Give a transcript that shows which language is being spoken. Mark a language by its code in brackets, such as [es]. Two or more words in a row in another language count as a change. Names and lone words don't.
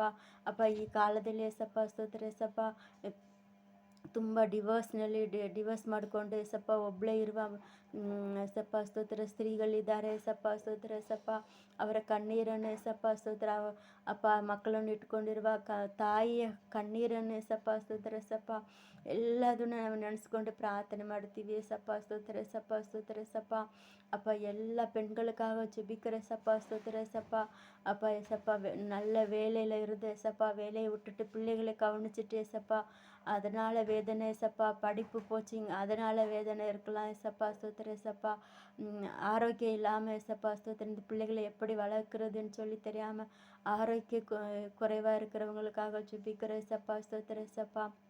[kn] ಅಪ್ಪ ಈ ಕಾಲದಲ್ಲಿ ಏಸಪ್ಪ ಸ್ತೋತ್ರ ಏಸಪ್ಪ ತುಂಬ ಡಿವೋರ್ಸ್ ಮಾಡಿಕೊಂಡು ಏಸಪ್ಪ ಒಬ್ಬಳೇ ಇರುವ ಏಸಪ್ಪ ಸ್ತೋತ್ರ ಸ್ತ್ರೀಗಳಿದ್ದಾರೆ ಏಸಪ್ಪ ಸ್ತೋತ್ರ ಏಸಪ್ಪ. ಅವರ ಕಣ್ಣೀರನ್ನು ಏಸಪ್ಪ ಸ್ತೋತ್ರ ಅಪ್ಪ, ಮಕ್ಕಳನ್ನು ಇಟ್ಕೊಂಡಿರುವ ತಾಯಿಯ ಕಣ್ಣೀರನ್ನು ಏಸಪ್ಪ ಸ್ತೋತ್ರ ಏಸಪ್ಪ. ಎಲ್ಲದನ್ನು ನಾವು ನೆನೆಸ್ಕೊಂಡು ಪ್ರಾರ್ಥನೆ ಮಾಡ್ತೀವಿ ಏಸಪ್ಪ ಸ್ತೋತ್ರ ಏಸಪ್ಪ ಸ್ತೋತ್ರ ಏಸಪ್ಪ. ಅಪ್ಪ ಎಲ್ಲ [ta] பெண்களுக்காக ஜெபிக்கிற ஏசப்பா ஸ்தோத்திர ஏசப்பா. அப்பா ஏசப்பா நல்ல வேலையில் இருந்து ஏசப்பா வேலையை விட்டுட்டு பிள்ளைகளை கவனிச்சிட்டு ஏசப்பா அதனால் வேதனை ஏசப்பா. படிப்பு போச்சிங்க அதனால் வேதனை இருக்கலாம் ஏசப்பா ஸ்தோத்திர ஏசப்பா. ஆரோக்கியம் இல்லாமல் ஏசப்பா ஸ்தோத்திர இந்த பிள்ளைகளை எப்படி வளர்க்குறதுன்னு சொல்லி தெரியாமல் ஆரோக்கிய குறைவாக இருக்கிறவங்களுக்காக ஜெபிக்கிற ஏசப்பா ஸ்தோத்திர ஏசப்பா.